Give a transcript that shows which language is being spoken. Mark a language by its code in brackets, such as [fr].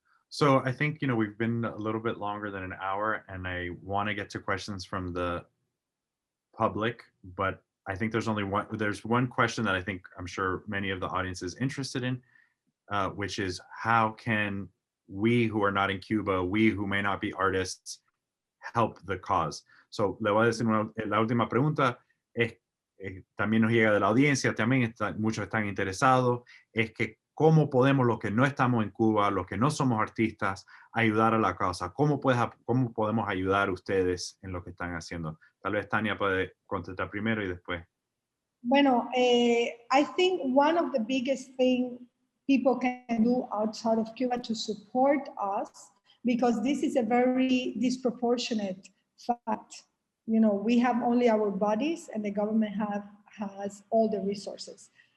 [en] So I think, we've been a little bit longer than an hour, and I want to get to questions from the public, but I think there's one question that I'm sure many of the audience is interested in, which is, how can we who are not in Cuba, we who may not be artists, help the cause? [es] So le voy a decir la última pregunta, también nos llega de la audiencia, también muchos están interesados, es que cómo podemos, los que no estamos en Cuba, los que no somos artistas, ayudar a la causa. ¿Cómo podemos ayudar ustedes en lo que están haciendo? Tal vez Tania puede contestar primero y después. [en] Bueno, I think one of the biggest things people can do outside of Cuba to support us, because this is a very disproportionate fact. We have only our bodies, and the government has all the resources.